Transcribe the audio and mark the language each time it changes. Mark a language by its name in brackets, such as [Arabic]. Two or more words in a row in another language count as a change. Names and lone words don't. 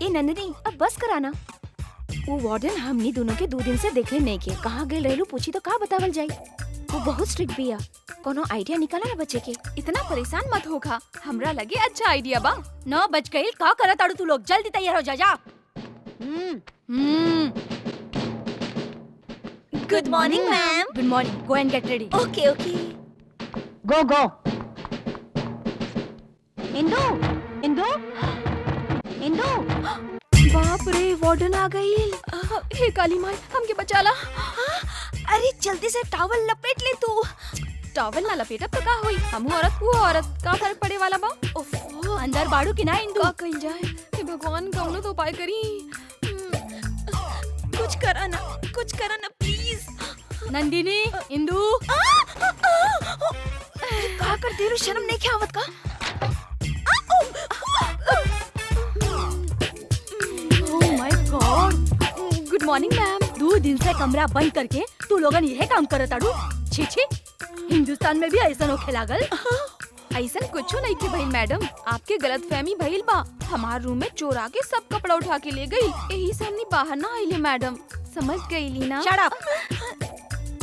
[Bhojpuri] ए नंदिनी, अब बस कराना। वो वार्डन हमनी दोनों के 2 दिन से देखले नहीं के, कहाँ गए रहलू पूछी तो का बतावल जाई। वो बहुत स्ट्रिक्ट भी है, कोनो आइडिया निकाला ना बच्चे के। इतना परेशान मत होगा, हमरा लगे अच्छा आइडिया बा। 9 बज गई, का करत आड़ू तू लोग? जल्दी तैयार हो जा। [English] good morning ma'am. Good morning, go and get ready. okay okay, Go go. इंदू, इंदू, इंदू। [Bhojpuri] बाप रे, वार्डन आ गई। हे काली माई, हमके बचा ला। अरे जल्दी से टॉवल लपेट ले तू। टॉवल ना लपेटब तो का होई? हमहू औरत, वो औरत, का फर्क पड़े वाला बा? ओफो, अंदर बाड़ू कि ना इंदू? का कइल जाए? हे भगवान, कौनो तो उपाय करी। कुछ करा ना प्लीज। नंदिनी, इंदू, का कर दे रू? शर्म नहीं क्या आवत का? [English] Oh my God. Good morning ma'am. [Bhojpuri] 2 दिन से कमरा बंद करके तू लोगन यह काम करत आड़ू? छी छी, हिंदुस्तान में भी ऐसा होखे लागल? ऐसा कुछ नहीं की भइल मैडम, आपके गलतफहमी भइल बा। हमार रूम में चोर आके सब कपड़ा उठा के ले गई, यही से हमनी बाहर ना आइले मैडम। समझ गईली ना? [English] shut up.